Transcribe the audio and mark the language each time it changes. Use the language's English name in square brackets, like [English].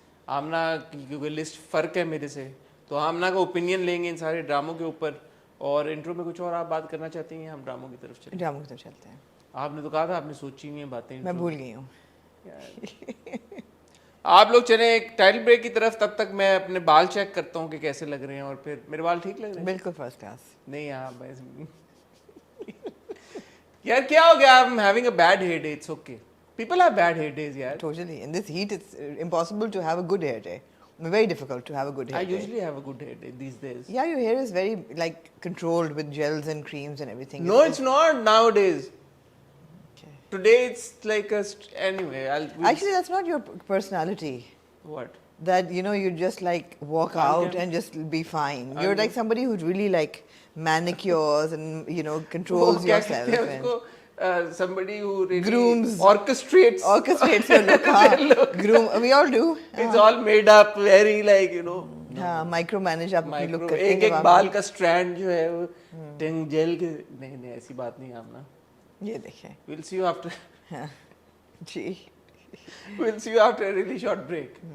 [Urdu] آمنہ کی کیونکہ لسٹ فرق ہے میرے سے, تو آمنہ کا اوپینین لیں گے ان سارے ڈراموں کے اوپر. اور انٹرو میں کچھ اور آپ بات کرنا چاہتے ہیں, ہم ڈراموں کی طرف چلیں؟ ڈراموں کی طرف چلتے ہیں. آپ نے تو کہا تھا آپ نے سوچی ہوئی ہیں باتیں, میں بھول گئی ہوں. آپ لوگ چلیں ایک ٹائٹل بریک کی طرف. تب تک میں اپنے بال چیک کرتا ہوں کہ کیسے لگ رہے ہیں, اور پھر میرے بال ٹھیک لگ رہے ہیں بالکل فرسٹ کلاس. نہیں آپ یار کیا ہو گیا, [English] I'm having a bad hair day, it's okay. People have bad hair days yaar. Totally. In this heat it's impossible to have a good hair day. Very difficult to have a good hair I day. usually have a good hair day these days. Yeah, your hair is very like controlled with gels and creams and everything. No, it's not nowadays. Okay. Today it's like anyway, Actually, that's not your personality. What? That, you know, you just like walk out and just be fine. You're like somebody who really like manicures and, you know, controls yourself. And somebody who really grooms, orchestrates your look. Groom, we all do. It's all made up, very like, you know. [Urdu] ہاں micro manage آپ اپنی لک کرتے ہیں. ایک بال کا اسٹرینڈ جو ہے وہ ٹنگ جیل کے, نہیں ایسی بات نہیں آمنا. یہ دیکھیں [English] we'll see you after. [Urdu] جی [English] we'll see you after a really short break.